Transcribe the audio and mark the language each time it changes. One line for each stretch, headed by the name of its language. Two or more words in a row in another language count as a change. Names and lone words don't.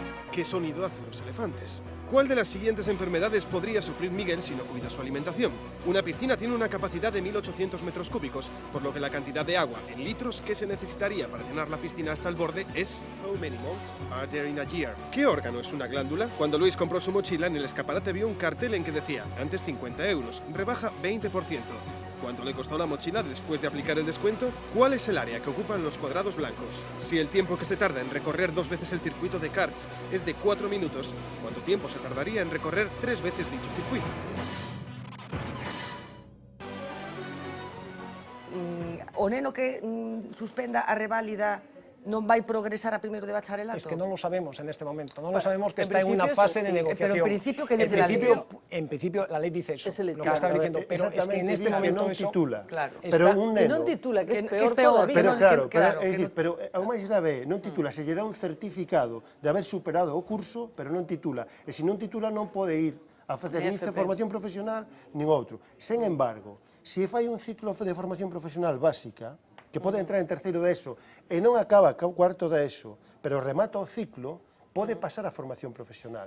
Spanish: ¿Qué sonido hacen los elefantes? ¿Cuál de las siguientes enfermedades podría sufrir Miguel si no cuida su alimentación? Una piscina tiene una capacidad de 1800 metros cúbicos, por lo que la cantidad de agua en litros que se necesitaría para llenar la piscina hasta el borde es
English: How many months are there in a year?
Spanish: ¿Qué órgano es una glándula? Cuando Luis compró su mochila, en el escaparate vio un cartel en que decía, antes 50 euros, rebaja 20%. ¿Cuánto le costó la mochila después de aplicar el descuento? ¿Cuál es el área que ocupan los cuadrados blancos? Si el tiempo que se tarda en recorrer 2 veces el circuito de karts es de 4 minutos, ¿cuánto tiempo se tardaría en recorrer 3 veces dicho circuito?
Galician: O neno que suspenda a reválida non vai progresar a primeiro de bacharelato?
Spanish: Es que non lo sabemos en este momento, non lo sabemos que está en una fase de negociación. Pero en principio, ¿qué dice la ley? En principio, la ley dice eso, lo que claro, está diciendo, pero es que en este momento
Galician: non
Spanish: eso... titula. Claro. Pero un Que
Galician: neno... non titula, que é que é peor peor,
Spanish: todavía. Pero claro, claro,
Galician: é dicir, pero ao máis grave, non titula, se lle dá un certificado de haber superado o curso, pero non titula. E se non titula non pode ir a facer nin formación profesional, nin outro. Sen embargo, se fai un ciclo de formación profesional básica, que pode entrar en terceiro de ESO e non acaba cuarto de ESO, pero remata o ciclo, pode pasar a formación profesional.